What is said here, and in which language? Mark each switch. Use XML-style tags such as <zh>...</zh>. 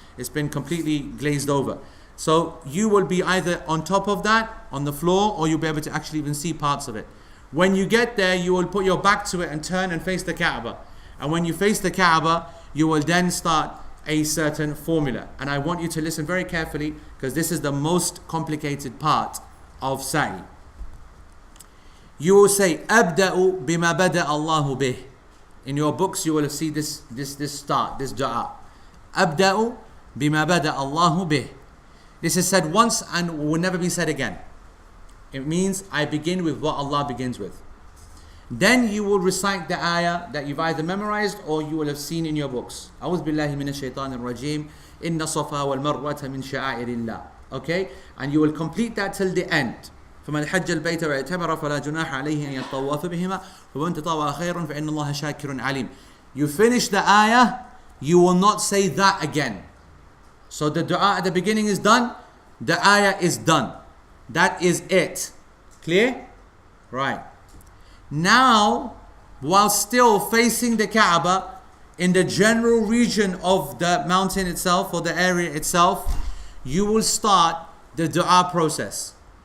<en>It's been completely glazed over. So you will be either on top of that, on the floor, or you'll be able to actually even see parts of it. When you get there, you will put your back to it and turn and face the Kaaba. And when you face the Kaaba, you will then start a certain formula. And I want you to listen very carefully, because this is the most complicated part of Sa'i. You will say,</en> <ar>أَبْدَأُ بِمَا بَدَأَ اللَّهُ بِهِ.</ar> <en>In your books, you will see this start, this dua.</en> <ar>أَبْدَأُ بِمَا بَدَأَ اللَّهُ بِهِ.</ar> <en>This is said once and will never be said again. It means I begin with what Allah begins with. Then you will recite the ayah that you've either memorized or you will have seen in your books.</en> <ar>أعوذ بالله من الشيطان الرجيم إن الصفا والمروة من شعائر الله.</ar> <en>Okay? And you will complete that till the end.</en> <ar>فمن حج البيت واعتمر فلا جناح عليه أن يطوف بهما ومن تطوع خيرا فإن الله شاكر عليم.</ar> <en>You finish the ayah, you will not say that again. So the dua at the beginning is done, the ayah is done. That is it. Clear? Right. Now, while still facing the Kaaba, in the general region of the mountain itself or the area itself, you will start the dua process.</en>